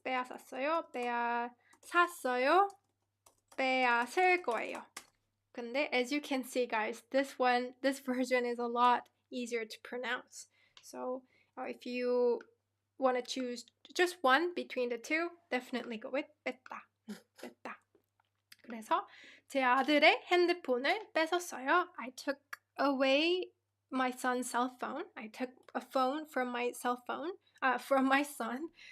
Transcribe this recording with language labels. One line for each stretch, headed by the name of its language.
Korean: 빼앗았어요. 빼앗았어요. 빼앗을 거예요.
English: 근데 as you can see, guys, this version is a lot easier to pronounce. So if you want to choose just one between the two, definitely go with 뺐다.
Korean: 그래서 제 아들의 핸드폰을 뺏었어요.
English: I took away my son's cell phone. I took a phone from my from my son.